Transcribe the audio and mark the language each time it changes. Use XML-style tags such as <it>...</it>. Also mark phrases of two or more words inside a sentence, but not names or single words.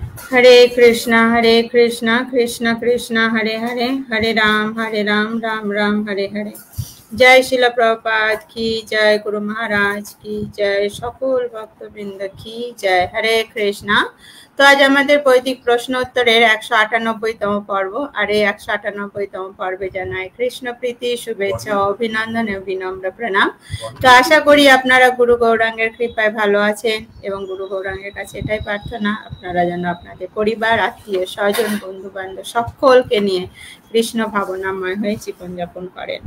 <hi>हरे कृष्णा कृष्ण कृष्ण हरे हरे, हरे राम राम राम हरे हरे। जय शिला प्रभुपाद की जय, गुरु महाराज की जय,</hi> <bn>সকল ভক্তবৃন্দ</bn> <hi>की जय। हरे कृष्णा।</hi> <bn>তো আজ আমাদের বৈদিক প্রশ্ন উত্তরের 198তম পর্ব। আর এই 198তম পর্বে জানাই কৃষ্ণ প্রীতি, শুভেচ্ছা, অভিনন্দন এবং বিনম্র প্রণাম। তো আশা করি আপনারা গুরু গৌরাঙ্গের কৃপায় ভালো আছেন এবং গুরু গৌরাঙ্গের কাছে এটাই প্রার্থনা আপনারা যেন আপনাদের পরিবার, আত্মীয় স্বজন, বন্ধু বান্ধব সকলকে নিয়ে কৃষ্ণ ভাবনাময় হয়ে জীবনযাপন করেন।</bn>